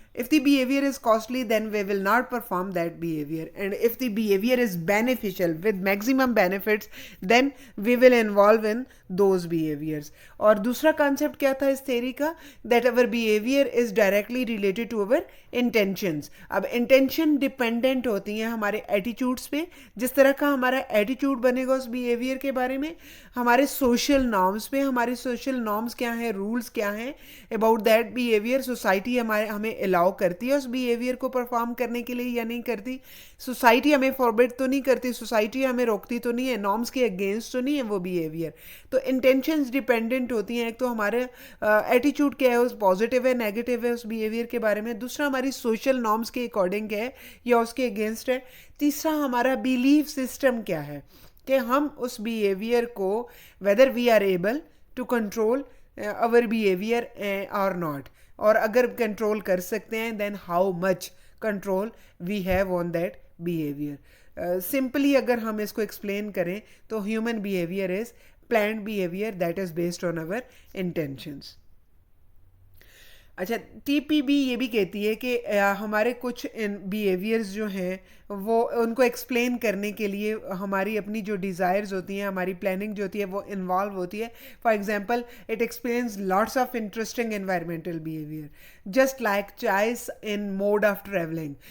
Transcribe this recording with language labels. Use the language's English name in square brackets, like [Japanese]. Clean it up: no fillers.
[English] If the behavior is costly, then we will not perform that behavior, and if the behavior is beneficial with maximum benefits, then we will involve in those behaviors. [Hindi] और दूसरा concept क्या था इस theory का, [English] that our behavior is directly related to our intentions. [Hindi] अब intention dependent होती हैं हमारे attitudes पे. जिस तरह का हमारा attitude बनेगा उस behavior के बारे में, हमारे social norms पे, हमारे social norms क्या हैं, rules क्या हैं [English] about that behavior, [Hindi] society हमें allow करती है उस बिहेवियर को परफॉर्म करने के लिए या नहीं करती, सोसाइटी हमें फॉरबिड तो नहीं करती, सोसाइटी हमें रोकती तो नहीं है, नॉर्म्स के अगेंस्ट तो नहीं है वो बिहेवियर. तो इंटेंशंस डिपेंडेंट होती हैं. एक तो हमारे एटीट्यूड क्या है, उस पॉजिटिव है नेगेटिव है उस बिहेवियर के बारे में. दूसरा हमारी सोशल नॉर्म्स के अकॉर्डिंग है या उसके अगेंस्ट है. तीसरा हमारा बिलीफ सिस्टम क्या है कि हम उस बिहेवियर को [English] whether we are able to control our behavior or not, [Hindi] और अगर कंट्रोल कर सकते हैं [English] then how much control we have on that behavior. Simply [Hindi] अगर हम इसको explain करें तो [English] human behavior is planned behavior that is based on our intentions. [Hindi] अच्छा, टीपीबी ये भी कहती है कि हमारे कुछ बिहेवियर्स जो हैं वो उनको एक्सप्लेन करने के लिए हमारी अपनी जो डिज़ायर्स होती हैं, हमारी प्लानिंग जो होती है वो इन्वॉल्व होती है. [English] For example, it explains lots of interesting environmental behaviour, just like choice in mode of travelling.